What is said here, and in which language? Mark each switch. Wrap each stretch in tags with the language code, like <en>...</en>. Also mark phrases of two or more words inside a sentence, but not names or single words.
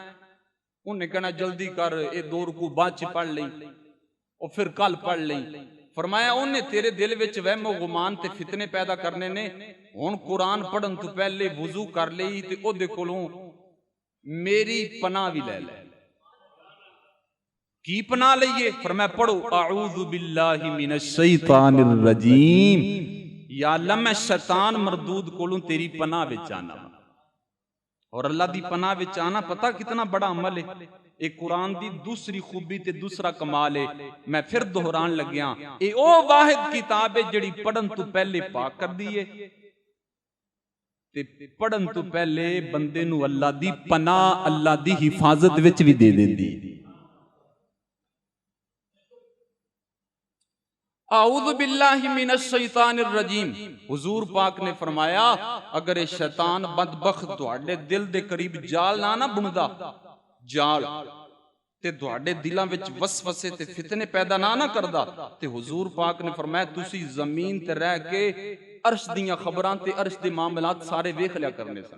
<pa>انہیں کہنا جلدی کر، یہ 2 رکوع بعد چ پڑھ لئی، اور فیر کل پڑھ لئی. فرمایا انہیں تیرے دل وچ وہم گمان تے فتنے پیدا کرنے نے. ہن قرآن پڑھن توں پہلے وضو کر لئی تے اودے کولوں میری پناہ بھی لے لے. کی پناہ لئیے؟ فرمایا پڑھو</pa> <ar>أعوذ بالله من الشيطان الرجيم,</ar> <pa>یا اللہ میں شیطان مردود کولوں تیری پناہ وچ آنا. اور اللہ دی پناہ وچ آنا پتا کتنا بڑا عمل ہے. ایک قرآن دی دوسری خوبی تے دوسرا کمال ہے. میں فیر دہران لگیا، اے او واحد کتاب ہے جہڑی پڑھن توں پہلے پاک کر دی ہے، تے پڑھن توں پہلے بندے نوں اللہ دی پناہ، اللہ دی حفاظت وچ بھی دے دیندی.</pa> <ar>أعوذ بالله من الشيطان الرجيم,</ar> <pa>حضور پاک نے فرمایا اگر یہ شیطان بدبخت تہاڈے دل دے قریب جال نا بندا، جال تے تہاڈے دلاں وچ وسوسے تے فتنے پیدا نا کردا تے حضور پاک نے فرمایا تسی زمین تے رہ کے عرش دیاں خبراں تے عرش دے معاملات سارے ویکھ لیا کرنے سن.</pa>